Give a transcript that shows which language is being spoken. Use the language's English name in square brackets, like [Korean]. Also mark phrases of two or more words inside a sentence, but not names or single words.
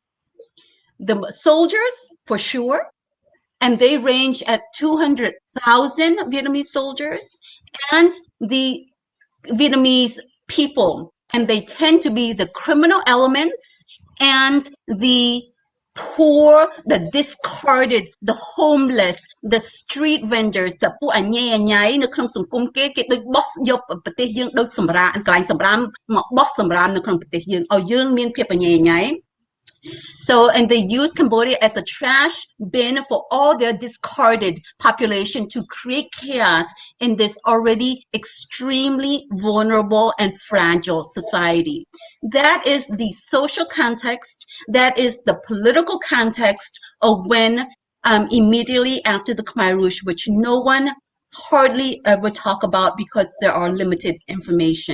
[English] The soldiers, for sure, and they range at 200,000 Vietnamese soldiers, and the Vietnamese people, and they tend to be the criminal elements and the poor, the discarded, the homeless, the street vendors, the [Khmer] ពួកអញញ៉ៃញ៉ៃនៅក្នុងសង្គមគេដូចបោះយកប្រទេសយើងដូចសម្រាកន្លែងសម្រាមមកបោះសម្រាមនៅក្នុងប្រទេសយើងឲ្យយើងមានភាពអញញ៉ៃញ៉ៃ [English] So, and they use Cambodia as a trash bin for all their discarded population to create chaos in this already extremely vulnerable and fragile society. That is the social context. That is the political context of when immediately after the Khmer Rouge, which no one hardly ever talk about because there are limited information.